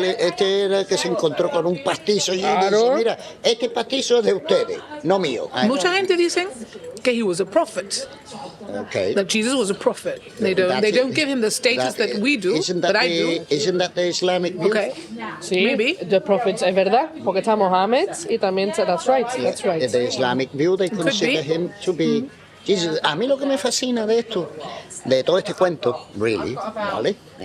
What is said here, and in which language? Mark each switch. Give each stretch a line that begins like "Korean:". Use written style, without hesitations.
Spanish: Este era que se encontró con un pastizo y Claro. dice, mira, este pastizo es de ustedes, no mío. Mucha gente dice que
English: he was a prophet. Okay. That Jesus was a prophet. They don't give him the status that we do, but I do. Isn't that the Islamic view? Okay.
Spanish: Sí,
English: Maybe. the prophets,
Spanish: es verdad, porque está Mohammed y también,
English: that's right, that's right. The Islamic view, they consider him to be Jesus.
Spanish: A mí lo que me fascina de esto, de todo este cuento, really, ¿vale?